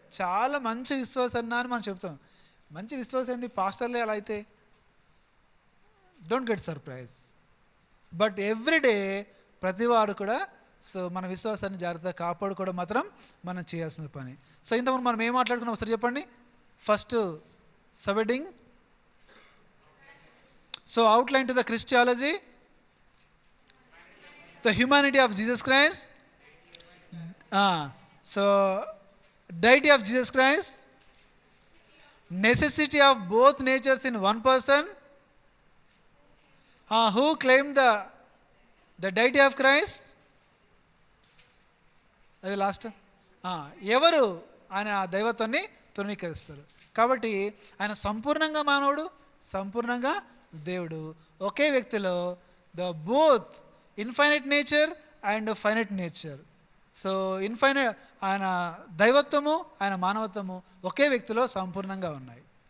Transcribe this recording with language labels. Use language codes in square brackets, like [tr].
[te] చాలా మంచి విశ్వాసం అని మనం చెప్తాం. మంచి విశ్వాసం ఏంది? పాస్టర్లే అలా అయితే. [en] Don't get surprise. [te] But everyday ప్రతివారు కూడా సో మన విశ్వాసాన్ని జాగ్రత్తగా కాపాడుకోవడం మాత్రం మనం చేయాల్సిన పని. సో ఇంతకుముందు మనం ఏం మాట్లాడుకున్నాం ఒకసారి చెప్పండి. [en] First subheading, so outline to the Christology, the humanity of Jesus Christ, so deity of Jesus Christ, necessity of both natures in one person, who claimed the deity of Christ. [te] అది లాస్ట్. ఎవరు ఆయన ఆ దైవత్వాన్ని తృణీకరిస్తారు. కాబట్టి ఆయన సంపూర్ణంగా మానవుడు, సంపూర్ణంగా దేవుడు. ఒకే వ్యక్తిలో [en] The both infinite nature and finite nature. [te] So infinite ఆయన దైవత్వము, ఆయన మానవత్వము ఒకే వ్యక్తిలో సంపూర్ణంగా ఉన్నాయి.